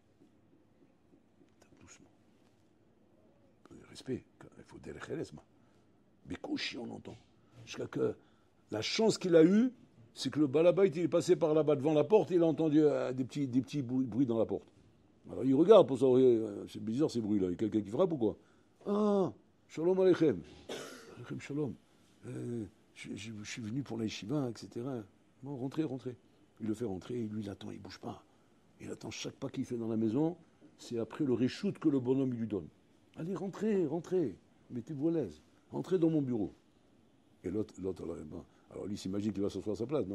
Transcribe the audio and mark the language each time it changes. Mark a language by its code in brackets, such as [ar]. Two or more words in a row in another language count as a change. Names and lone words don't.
[fr] Doucement. Respect. Il faut derrière. Mais couchi, on entend. Jusqu'à que la chance qu'il a eue, c'est que le balabait, il est passé par là-bas devant la porte et il a entendu des petits bruits dans la porte. Alors il regarde pour savoir, c'est bizarre ces bruits-là. Il y a quelqu'un qui frappe ou quoi? [he] Ah, שלום עליכם. עליכם שלום. [fr] Je suis venu pour la yeshiva, etc. Bon, rentrez. Il le fait rentrer, et lui il attend, il ne bouge pas. Il attend chaque pas qu'il fait dans la maison, c'est après le réchoute que le bonhomme il lui donne. Allez, rentrez, mettez-vous à l'aise. Entrez dans mon bureau. Et l'autre alors lui, il s'imagine qu'il va s'asseoir à sa place.